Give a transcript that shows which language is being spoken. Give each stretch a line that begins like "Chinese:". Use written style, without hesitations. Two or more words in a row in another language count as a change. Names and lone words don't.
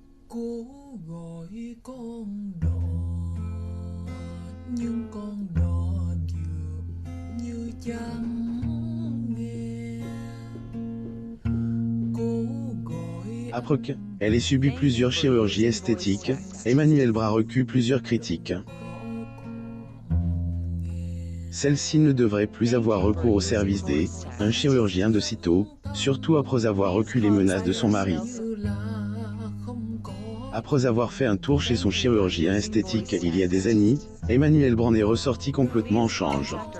Vietnamese: Cố gọi con đò nhưng con đò dường như chẳng nghe. Cố gọi
French: Après qu'elle ait subi plusieurs chirurgies esthétiques, Emmanuelle Bras reçut plusieurs critiques. Celle-ci ne devrait plus avoir recours au service un chirurgien de sitôt, surtout après avoir reçu les menaces de son mari. Après avoir fait un tour chez son chirurgien esthétique il y a des années, Emmanuelle Brand est ressortie complètement en change.